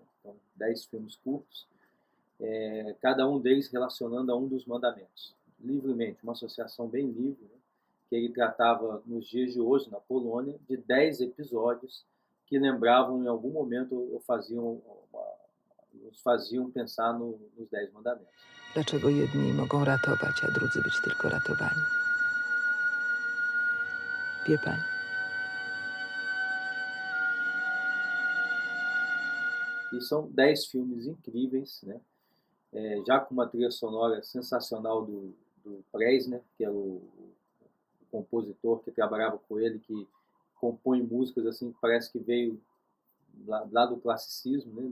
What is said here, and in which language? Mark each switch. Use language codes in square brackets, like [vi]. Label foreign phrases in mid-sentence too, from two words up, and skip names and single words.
[pt] Então, 10 filmes curtos, cada um deles relacionando a um dos mandamentos. Livremente, uma associação bem livre, né? Que ele tratava nos dias de hoje, na Polônia, de 10 episódios que lembravam em algum momento ou nos faziam pensar nos 10 mandamentos. [pl] Dlaczego jedni mogą ratować, a drudzy być tylko ratowani? Wie pani? [pt] E são 10 filmes incríveis, né? Já com uma trilha sonora sensacional do Preisner, que é o compositor que trabalhava com ele, que compõe músicas assim que parece que veio lá do classicismo, né?